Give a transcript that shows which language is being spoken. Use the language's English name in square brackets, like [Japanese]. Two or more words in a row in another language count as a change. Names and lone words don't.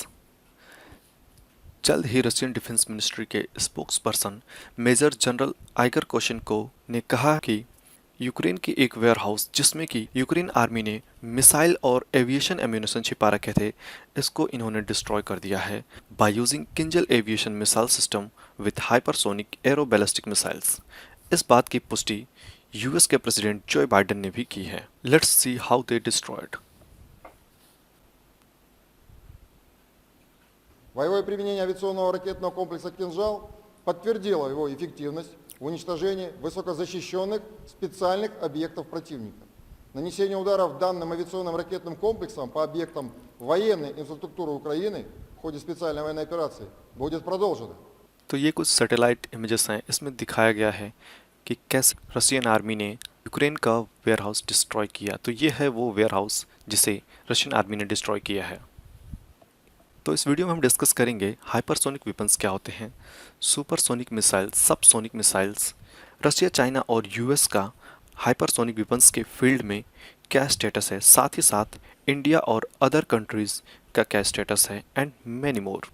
[Hindi] जल्द ही [English] Russian defence ministry [Hindi] के [English] spokesperson major general [Hindi] आइगर कोशेंको ने कहा कि यूक्रेन की एक वेयरहाउस जिसमें कि यूक्रेन आर्मी ने मिसाइल और [English] aviation ammunition [Hindi] छिपा रखे थे, इसको इन्होंने डिस्ट्रॉय कर दिया है [English] by using Kinzhal aviation missile system with hypersonic aero ballistic missiles. [Hindi] इस बात की पुष्टि यूएस के प्रेसिडेंट जो बाइडेन ने भी की है। [English] let's see how they destroyed. [Russian] Боевое применение авиационного ракетного комплекса «Кинжал» подтвердило его эффективность в уничтожении высокозащищенных специальных объектов противника. Нанесение ударов данным авиационным ракетным комплексом по объектам военной инфраструктуры Украины в ходе специальной военной операции будет продолжено. [Hindi] तो ये कुछ [English] satellite images [Hindi] हैं, इसमें दिखाया गया है कि कैसे [English] Russian army [Hindi] ने यूक्रेन का वेयरहाउस डिस्ट्रॉय किया। तो ये है वो वेयरहाउस जिसे [English] Russian army [Hindi] ने डिस्ट्रॉय किया है। तो इस वीडियो में हम डिस्कस करेंगे [English] hypersonic weapons [Hindi] क्या होते हैं, [English] supersonic missile, subsonic missiles, [Hindi] रशिया, चाइना और यूएस का [English] hypersonic weapons [Hindi] के फील्ड में क्या स्टेटस है, साथ ही साथ इंडिया और [English] other countries [Hindi] का क्या स्टेटस है, [English] and many more.